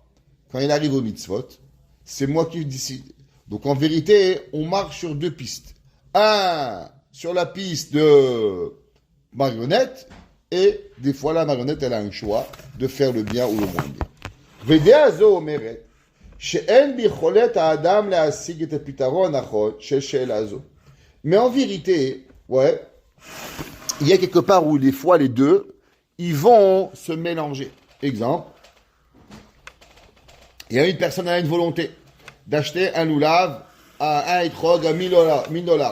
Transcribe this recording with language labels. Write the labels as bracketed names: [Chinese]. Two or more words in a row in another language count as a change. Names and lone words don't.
[French] Quand il arrive au mitzvot, c'est moi qui décide. Donc en vérité, on marche sur deux pistes. Un, sur la piste de marionnette, et des fois la marionnette, elle a un choix de faire le bien ou le moins bien. [Hebrew] ודעה זו אומרת שאין ביכולת האדם להשיג את הפתרון הנכון של שאלה זו. [French] Mais en vérité, ouais, il y a quelque part où des fois les deux, ils vont se mélanger. Exemple, il y a une personne qui a une volonté d'acheter un loulav à un etrog à $1000.